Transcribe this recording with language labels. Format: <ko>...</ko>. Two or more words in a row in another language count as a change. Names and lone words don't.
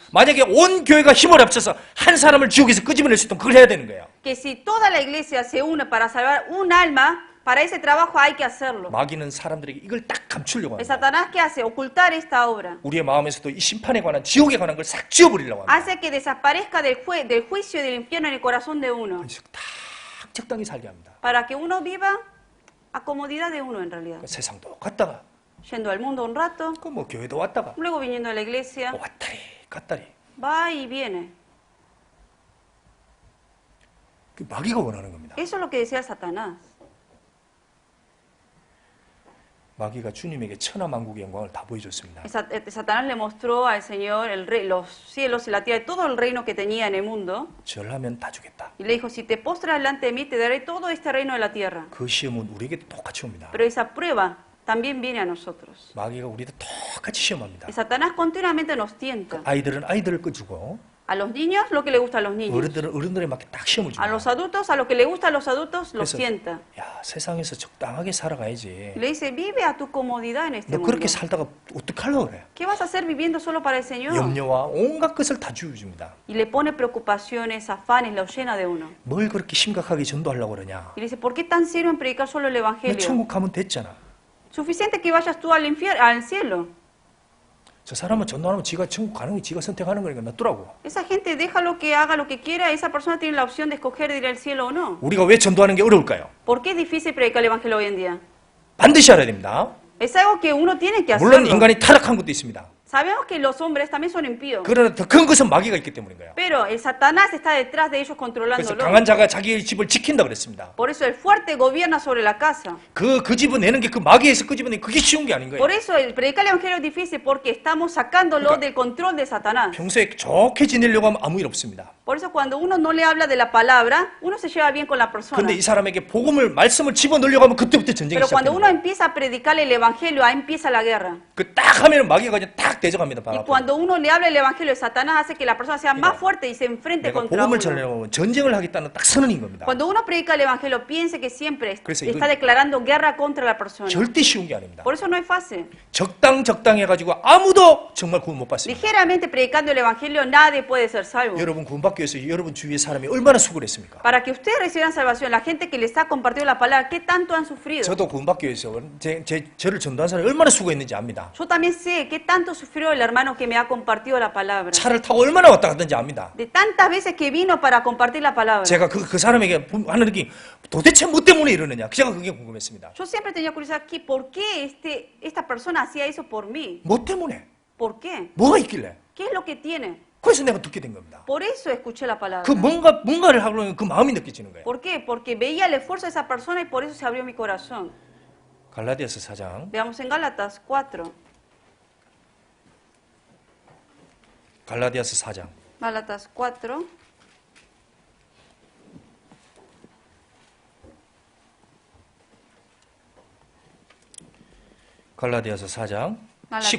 <ko>만약에 온 교회가 힘을 합쳐서 한 사람을 지옥에서 끄집어낼 수 있다면 그걸 해야 되는 거예요.</ko> <es>Que si toda la iglesia se une para salvar un alma, para ese trabajo hay que hacerlo.</es> <ko>마귀는 사람들에게 이걸 딱 감추려고</ko> <es>El</es> <ko>합니다.</ko> <es>Satanás, ¿qué hace? Ocultar esta obra.</es> <ko>우리의 마음에서도 이 심판에 관한 지옥에 관한 걸 싹 지워버리려고 합니다.</ko> <es>Hace que desaparezca del juicio y del infierno en el corazón de uno.</es> <ko>그래서 딱 적당히 살게 합니다.</ko> <es>Para que uno viva a comodidad de uno en realidad.</es> <ko>그 세상도 갔다가</ko> <es>Yendo al mundo un rato,</es> <ko>그 뭐 교회도 왔다가</ko> <es>luego viniendo a la iglesia,</es> <ko>왔다리 갔다리.</ko> <es>va y viene.</es> <ko>그 마귀가 원하는 겁니다.</ko> <es>Eso es lo que decía Satanás.</es> <ko>마귀가 주님에게 천하만국의 영광을 다 보여줬습니다.</ko> <es>Satanás le mostró al Señor los cielos y la tierra y todo el reino que tenía en el mundo.</es> <ko>절하면 다 주겠다.</ko> <es>Y le dijo, si te postras delante de mí, te daré todo este reino de la tierra.</es> <ko>그 시험은 우리에게 똑같이 옵니다.</ko> <es>Pero esa prueba también viene a nosotros.</es> <ko>마귀가 우리도 똑같이 시험합니다.</ko> <es>Y Satanás continuamente nos tienta.</es> <ko>아이들은 아이들을 끄주고</ko> <es>A los niños lo que le gusta a los niños.</es> <ko>어른들은 어른들에 맞게 딱 시험을</ko> <es>A los</es> <ko>줍니다.</ko> <es>adultos, a lo que le gusta a los adultos, los</es> <ko>그래서</ko> <es>tienta.</es> <ko>야, 세상에서 적당하게 살아가야지.</ko> <es>Y le dice, vive a tu comodidad en este</es> <ko>너</ko> <es>mundo.</es> <ko>그렇게 살다가 어떡하려고 그래?</ko> <es>¿Qué vas a hacer viviendo solo para el Señor?</es> <ko>염려와 온갖 것을 다 주어줍니다.</ko> <es>Y le pone preocupaciones, afanes, lo llena de uno.</es> <ko>뭘 그렇게 심각하게 전도하려고 그러냐?</ko> <es>Y le dice, ¿por qué tan serio en predicar solo el</es> <ko>너</ko> <es>Evangelio?</es> <ko>천국 가면 됐잖아.</ko> <es>Suficiente que vayas tú al cielo.</es> <ko>저 사람은 전도하면 지가 천국 가는 게 지가 선택하는 거니까 놔두라고.</ko> <es>Esa gente déjalo que haga lo que quiera, esa persona tiene la opción de escoger de ir al cielo o no.</es> <ko>우리가 왜 전도하는 게 어려울까요?</ko> <es>¿Por qué es difícil predicar el Evangelio hoy en día?</es> <ko>반드시 알아야 됩니다.</ko> <es>Es algo que uno tiene que</es> <ko>물론</ko> <es>hacerlo.</es> <ko>인간이 타락한 것도 있습니다.</ko> <es>Sabemos que los hombres también son impíos,</es> <ko>그러나 더 큰 것은 마귀가 있기 때문인 거예요.</ko> <es>pero el Satanás está detrás de ellos</es> <ko>그래서</ko> <es>controlándolo.</es> <ko>강한 자가 자기의 집을 지킨다 그랬습니다.</ko> <es>Por eso el fuerte gobierna sobre la casa.</es> <ko>그 집을 내는 게 그 마귀에서 그 집을 내는 그게 쉬운 게 아닌 거예요.</ko> <es>Por eso el predicar el Evangelio es difícil porque estamos sacándolo del control de Satanás.</es> <ko>평소에 좋게 지내려고 하면 아무 일 없습니다.</ko> <es>Por eso cuando uno no le habla de la palabra, uno se lleva bien con la persona.</es> <ko>그런데 이 사람에게 복음을 말씀을 집어넣으려고 하면 그때부터 전쟁이</ko> <es>Pero cuando</es> <ko>시작됩니다.</ko> <es>uno empieza a predicarle el Evangelio, ahí empieza la guerra.</es> <ko>그 딱 하면 마귀가 그냥 딱 대적합니다. 바로</ko> <es>Y</es> <ko>앞으로.</ko> <es>cuando uno le habla el Evangelio, Satanás hace que la persona sea más fuerte y se enfrente</es> <ko>내가</ko> <es>contra</es> <ko>복음을</ko> <es>uno.</es> <ko>전하려고 하면 전쟁을 하겠다는 딱 선언인 겁니다.</ko> <es>Cuando uno predica el Evangelio, piense que siempre</es> <ko>그래서</ko> <es>está</es> <ko>이건</ko> <es>declarando guerra contra la persona.</es> <ko>절대 쉬운 게 아닙니다.</ko> <es>Por eso no es fácil.</es> <ko>적당 해가지고 아무도 정말 구원 못 받습니다.</ko> <es>Ligeramente predicando el Evangelio, nadie puede ser salvo.</es> <ko>여러분 구원받기 위해서 여러분 주위의 사람이 얼마나 수고를 했습니까?</ko> <es>Para que ustedes reciban salvación, la gente que les ha compartido la palabra, ¿qué tanto han sufrido?</es> <ko>저도 구원받기 위해서 저를 전도한 사람이 얼마나 수고했는지 압니다.</ko> <es>Yo también sé qué tanto sufrió el hermano que me ha compartido la palabra.</es> <ko>차를 타고 얼마나 왔다 갔는지 압니다.</ko> <es>De tantas veces que vino para compartir la palabra.</es> <ko>제가 그 사람에게 하는 느낌 도대체 뭐 때문에 이러느냐 제가 그게 궁금했습니다.</ko> <es>Yo siempre tenía curiosidad, ¿por qué esta persona hacía eso por mí?</es> <ko>뭐 때문에?</ko> <es>¿Por qué?</es> <ko>뭐가 있길래?</ko> <es>¿Qué es lo que tiene?</es> <ko>그래서 내가 듣게 된 겁니다.</ko> <es>Por eso escuché la palabra.</es> <ko>그 뭔가를 하려는 그 마음이 느껴지는 거예요.</ko> <es>¿Por qué? Porque veía el esfuerzo de esa persona y por eso se abrió mi corazón.</es> <ko>갈라디아서 4장.</ko> <es>Veamos en Gálatas 4.</es> <ko>갈라디아서 4장.</ko> <es>Gálatas 4.</es> <ko>갈라디아서 4장 19절.</ko>